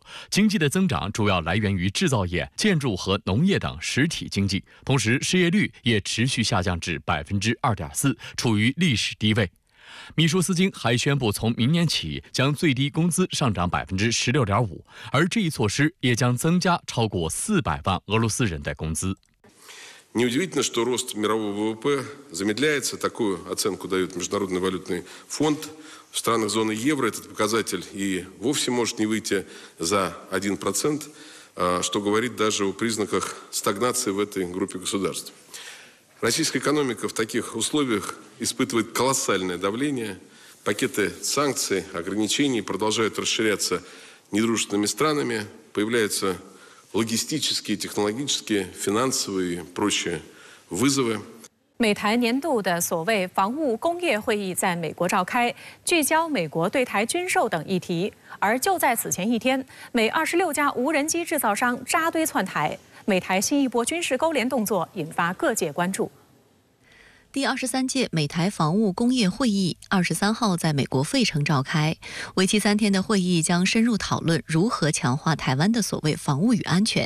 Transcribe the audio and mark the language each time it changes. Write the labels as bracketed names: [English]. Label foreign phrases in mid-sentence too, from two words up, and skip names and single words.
[Chinese] 经济的增长主要来源于制造业、建筑和农业等实体经济，同时失业率也持续下降至 2.4%， 处于历史低位。米舒斯京还宣布，从明年起将最低工资上涨16.5%，而这一措施也将增加超过400万俄罗斯人的工资。 [Russian] Неудивительно, что рост мирового ВВП замедляется. Такую оценку дает Международный валютный фонд. В странах зоны евро этот показатель и вовсе может не выйти за 1%, что говорит даже о признаках стагнации в этой группе государств. Российская экономика в таких условиях испытывает колоссальное давление. Пакеты санкций, ограничений продолжают расширяться недружественными странами. Появляются логистические, технологические, финансовые и прочие вызовы. [Chinese] 美台年度的所谓防务工业会议在美国召开，聚焦美国对台军售等议题。而就在此前一天，美26家无人机制造商扎堆窜台，美台新一波军事勾连动作引发各界关注。第23届美台防务工业会议23号在美国费城召开，为期3天的会议将深入讨论如何强化台湾的所谓防务与安全。